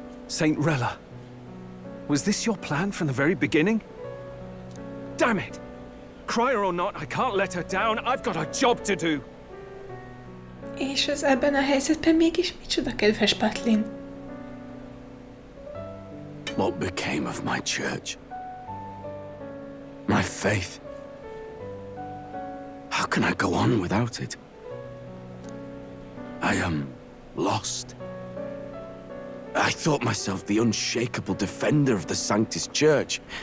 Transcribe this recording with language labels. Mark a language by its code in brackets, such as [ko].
[en] Saint Rella, was this your plan from the very beginning? Damn it! Cry her or not, I can't let her down. I've got a job to do. [hu] És ez ebben a helyzetben mégis micsoda, kedves Batlin? [en] What became of my church? My faith? How can I go on without it? I am lost. I thought myself the unshakable defender of the Sanctist Church.